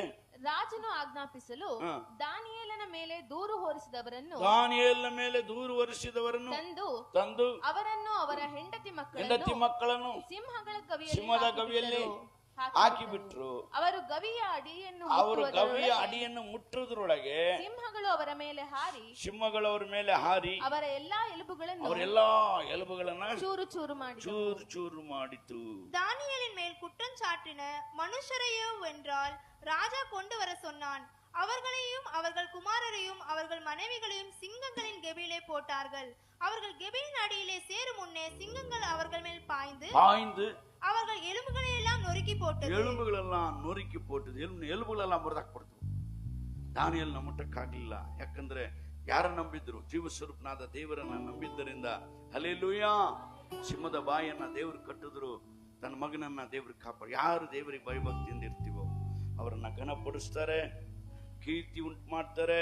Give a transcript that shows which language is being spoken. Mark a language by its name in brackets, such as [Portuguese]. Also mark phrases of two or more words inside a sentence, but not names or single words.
[Kannada] ರಾಜನು ಆಜ್ಞಾಪಿಸಲು ದಾನಿಯೇಲನ ಮೇಲೆ ದೂರು ಹೊರಿಸಿದವರನ್ನು ತಂದು ಅವರನ್ನು ಅವರ ಹೆಂಡತಿ ಮಕ್ಕಳನ್ನು ಸಿಂಹದ ಗವಿಯಲ್ಲಿ ಹಾಕಿಬಿಟ್ರು. ಅವರು ಗವಿಯ ಅಡಿಯನ್ನು ಮುಟ್ಟುವುದರೊಳಗೆ ಸಿಂಹಗಳು ಅವರ ಮೇಲೆ ಹಾರಿ ಅವರ ಎಲ್ಲಾ ಎಲುಬುಗಳನ್ನು ಚೂರು ಚೂರು ಮಾಡಿತು. [Tamil] தானியேலின் மேல் குற்றம் சாட்டின மனுஷரையோ வென்றால் ராஜா கொண்டு வர சொன்னான். அவர்களையும் அவர்கள் குமாரரையும் அவர்கள் மனைவிகளையும் சிங்கங்களின் கெபியிலே போட்டார்கள். அவர்கள் கெபியின் அடியிலே சேரும் முன்னே சிங்கங்கள் அவர்கள் மேல் பாய்ந்து அவர்கள் எலும்புகளை எல்லாம் நொறுக்கி போட்டது. [Kannada] ಎಲುಬುಗಳೆಲ್ಲ ಮುರಿದಾಕ್ಬಿಡ್ತು. ದಾನಿಯೇಲನ ಮುಟ್ಟಕ್ಕಾಗಲಿಲ್ಲ. ಯಾಕಂದ್ರೆ ಯಾರ ನಂಬಿದ್ರು? ಜೀವ ಸ್ವರೂಪನಾದ ದೇವರನ್ನ ನಂಬಿದ್ದರಿಂದ. ಹಲ್ಲೆಲೂಯಾ. ಸಿಂಹದ ಬಾಯನ್ನ ದೇವರು ಕಟ್ಟಿದ್ರು, ತನ್ನ ಮಗನನ್ನ ದೇವ್ರು ಕಾಪಾಡಿ. ಯಾರು ದೇವರಿಗೆ ಭಯಭಕ್ತಿಯಿಂದ ಇರ್ತೀವೋ ಅವರನ್ನ ಘನಪಡಿಸ್ತಾರೆ, ಕೀರ್ತಿ ಉಂಟು ಮಾಡ್ತಾರೆ.